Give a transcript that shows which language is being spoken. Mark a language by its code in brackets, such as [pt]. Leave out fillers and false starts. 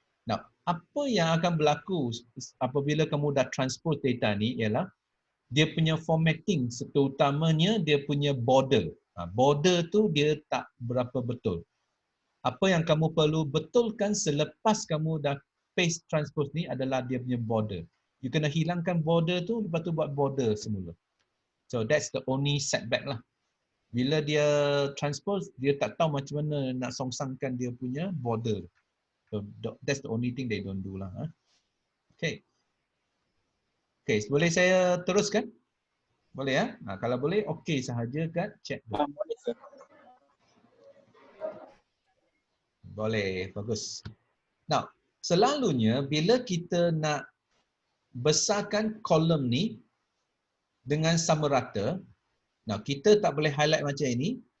[ms] Nah, apa yang akan berlaku apabila kamu dah transpose data ni ialah dia punya formatting, terutamanya dia punya border. Border tu dia tak berapa betul. Apa yang kamu perlu betulkan selepas kamu dah paste transpose ni adalah dia punya border. You kena hilangkan border tu, lepas tu buat border semula. [en] So that's the only setback [ms] lah. Bila dia transpose, dia tak tahu macam mana nak songsangkan dia punya border. [en] So that's the only thing they don't do lah. Okay. [ms] Okay, boleh saya teruskan? Boleh ya? Kalau boleh, okay sahaja kat chat. Boleh, sir. Boleh, bagus. Now, selalunya bila kita nak besarkan kolom ni dengan sama rata, nah kita tak boleh highlight macam ini.